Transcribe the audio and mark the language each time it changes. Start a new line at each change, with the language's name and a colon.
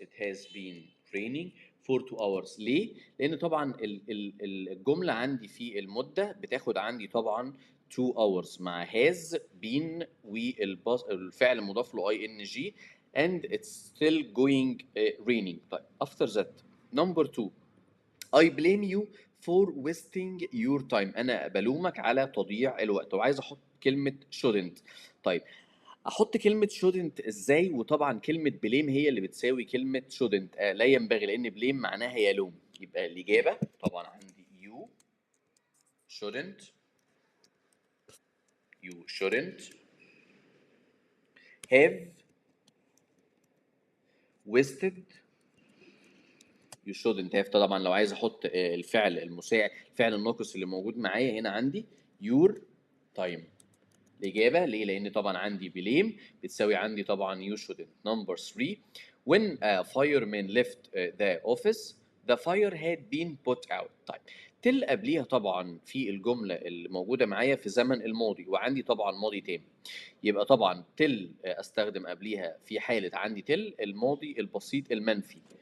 English: It has been raining for 2 hours.
Arabic: ليه؟ لأن طبعا الجملة عندي في المدة بتاخد عندي طبعا
English: 2 hours
Arabic: مع has been والفعل مضاف له ing
English: and it's still going raining. طيب after that number 2 I blame you for wasting your time.
Arabic: أنا بلومك على تضييع الوقت وعايز أحط كلمة shouldn't. طيب احط كلمه shouldn't ازاي؟ وطبعا كلمه blame هي اللي بتساوي كلمه shouldn't. لا ينبغي، لان blame معناها يلوم. يبقى الاجابه طبعا عندي shouldn't
English: you shouldn't have wasted. you shouldn't have
Arabic: طبعا لو عايز احط الفعل المساعد، الفعل الناقص اللي موجود معايا هنا عندي
English: your time.
Arabic: الإجابة ليه؟ لأن طبعًا عندي blame بتساوي عندي طبعًا
English: you shouldn't. Number 3 when a fireman left the office the fire had been put out.
Arabic: طيب till قبليها طبعًا في الجملة اللي موجودة معايا في زمن الماضي وعندي طبعًا ماضي تام. يبقى طبعًا till أستخدم قبليها في حالة عندي till الماضي البسيط المنفي.